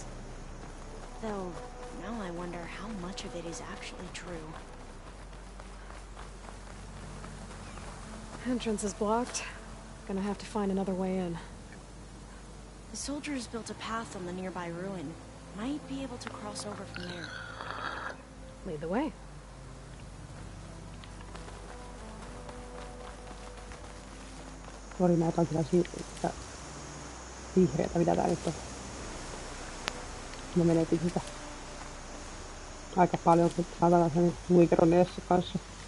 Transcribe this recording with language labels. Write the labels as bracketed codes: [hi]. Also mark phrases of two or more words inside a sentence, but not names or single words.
[en] Though, now I wonder how much of it is actually true. Entrance is blocked. Gonna have to find another way in. The soldiers built a path on the nearby ruin. Might be able to cross over from there. Lead the way. [fi] Sori, mä otan kyllä siitä vihreätä, mitä tää nyt on. Mä menetin sitä aika paljon, kun saadaan sen luikeron edessä kanssa.